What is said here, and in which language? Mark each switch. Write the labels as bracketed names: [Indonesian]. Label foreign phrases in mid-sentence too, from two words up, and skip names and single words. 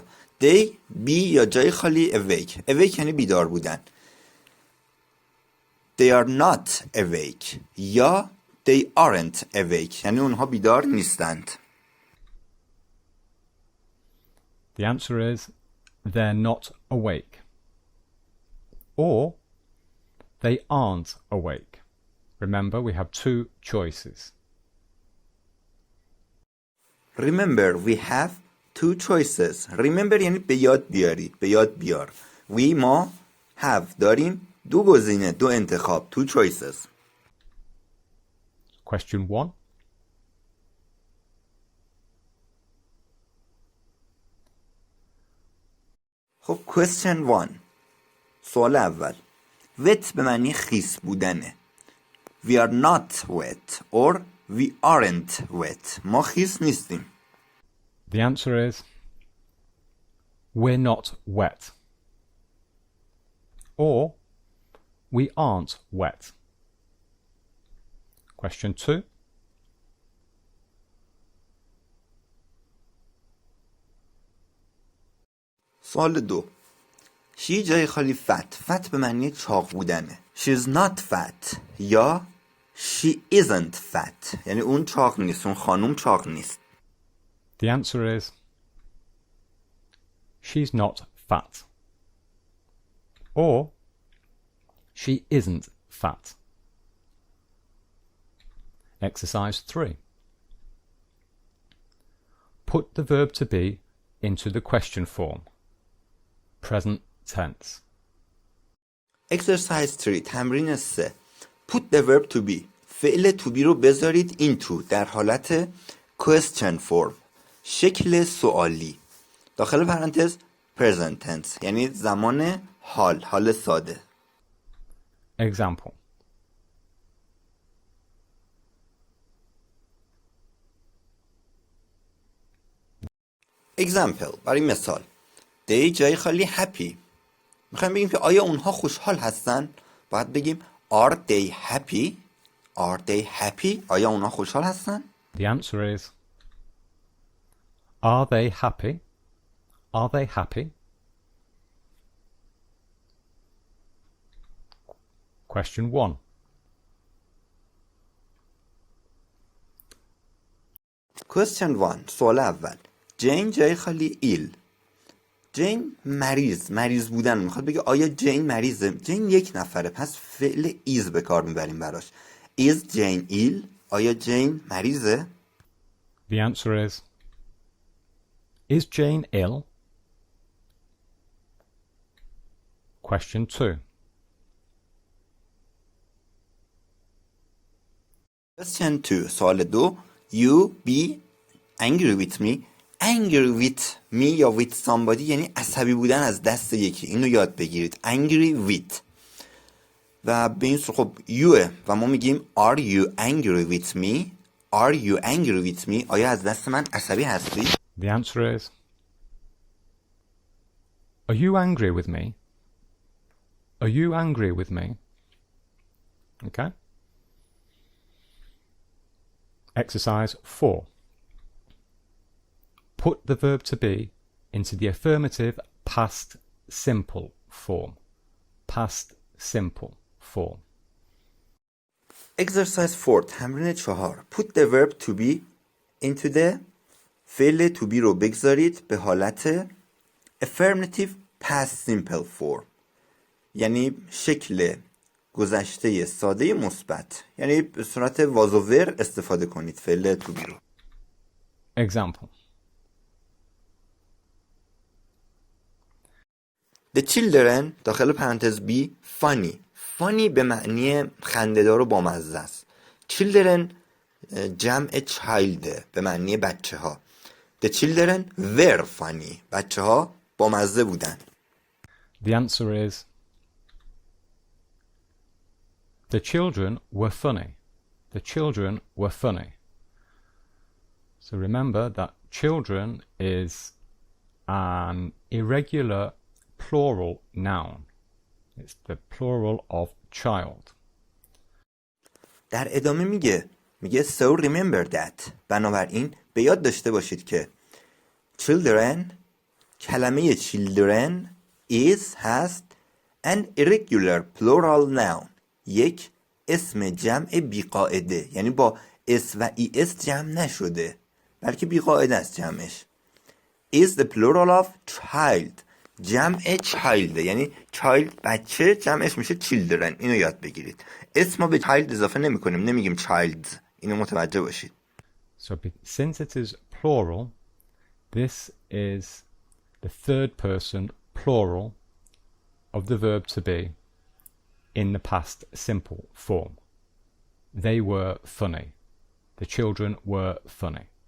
[English] They be [Persian] یا جای خالی awake. awake یعنی بیدار بودن. [English] They are not awake. یا they aren't awake. [Persian] یعنی اونها بیدار نیستند. [English] The answer is they're not awake. Or they aren't awake. Remember, we have two choices. Remember, we have two choices. [Persian] Remember یعنی به یاد بیاری، به یاد بیار. We ما have داریم دو گزینه، دو انتخاب. [English] Two choices. Question 1. خب question 1. [Persian] سوال اول. wet به معنی خیس بودنه. [English] We are not wet or we aren't wet. [Persian] ما خیس نیستیم. [English] The answer is we're not wet. Or we aren't wet. Question 2. [Persian] سوال 2. she جای خالی fat. fat به معنی چاق بودنه. [English] She's not fat. یا she isn't fat. [Persian] یعنی اون چاق نیست. اون خانوم چاق نیست. [English] The answer is she's not fat. Or she isn't fat. Exercise 3. Put the verb to be into the question form. Present tense. Exercise 3. تمرین 3. Put the verb to be. فعل to be [Persian] رو بذارید into در حالت [English] question form. [Persian] شکل سوالی. داخل پرانتز [English] present tense. [Persian] یعنی زمان حال. حال ساده. [English] Example. example. [Persian] برای مثال. they جای خالی happy. میخوایم بگیم که آیا اونها خوشحال هستن؟ باید بگیم [English] are they happy? Are they happy? [Persian] آیا اونها خوشحال هستن؟ [English] The answer is are they happy? Are they happy? Question 1. Question 1. [Persian] سوال اول. جین جای خالی ایل. جین مریض بودن. میخواد بگه آیا جین مریضه؟ جین یک نفره، پس فعل ایز به کار میبریم براش. [English] Is Jane ill? [Persian] آیا جین مریضه؟ [English] The answer is Jane ill? Question 2. Question 2. سوال 2. You be angry with me. Angry with me [Persian] یا [English] with somebody [Persian] یعنی عصبی بودن از دست یکی. اینو یاد بگیرید. [English] Angry with. [Persian] و به این خب youه و ما میگیم [English] are you angry with me? Are you angry with me? [Persian] آیا از دست من عصبی هستی؟ [English] The answer is are you angry with me? Are you angry with me? Okay. Exercise 4. Put the verb to be into the affirmative past simple form. Past simple form. Exercise 4. تمرین 4. Put the verb to be into the فعل to be [Persian] رو بگذارید به حالت [English] affirmative past simple form. [Persian] یعنی شکل گذشته ساده مثبت. یعنی به صورت was و were استفاده کنید فعل [English] to be [Persian] رو. [English] Example. The children [Persian] داخل پرانتز [English] be funny. [Persian] funny به معنی خنده‌دار و بامزه است. children جمع child به معنی بچه ها. [English] The children were funny. [Persian] بچه ها بامزه بودن. [English] The answer is the children were funny. The children were funny. So remember that children is an irregular plural noun. It's the plural of child. [Persian] در ادامه میگه [English] so remember that. [Persian] بنابراین به یاد داشته باشید که children، کلمه children هست [English] an irregular plural noun، [Persian] یک اسم جمع بیقاعده، یعنی با اس و ای اس جمع نشده بلکه بیقاعده است جمعش. [English] is the plural of child، [Persian] جمع child، یعنی child بچه، جمعش میشه children. اینو یاد بگیرید. اسم ما به child اضافه نمی کنیم، نمیگیم childs. اینو متوجه باشید. [English] So since it is plural, this is the third person plural of the verb to be in the past simple form. They were funny. The children were funny.